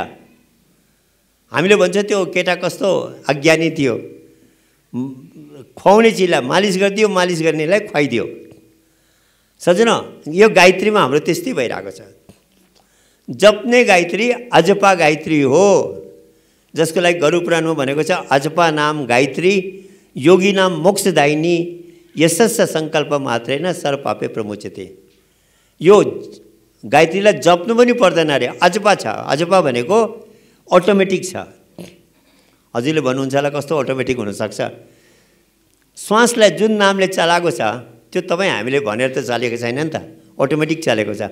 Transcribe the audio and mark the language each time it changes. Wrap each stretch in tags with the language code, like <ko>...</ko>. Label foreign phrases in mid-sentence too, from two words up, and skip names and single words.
<ne>हामीले भन्छ त्यो केटा कस्तो अज्ञानी थियो, खुवाउने चिजलाई मालिस गरिदियो, मालिस गर्नेलाई खुवाइदियो। सजना, यो गायत्रीमा हाम्रो त्यस्तै भइरहेको छ। जप्ने गायत्री अजपा गायत्री हो, जसको लागि गरु पुराणमा भनेको छ,</ne> <sa>अजपा नाम गायत्री योगी नाम मोक्षदायिनी यसस्य सङ्कल्प मात्रेन सर्वपापे प्रमुच्यते।</sa> <ne>यो गायत्रीलाई जप्नु पनि पर्दैन अरे, अजपा छ। अजपा भनेको अटोमेटिक छ। हजुरले भन्नुहुन्छ होला कस्तो अटोमेटिक हुनसक्छ। श्वासलाई जुन नामले चलाएको छ त्यो तपाईँ हामीले भनेर त चलेको छैन नि त, अटोमेटिक चलेको छ।</ne>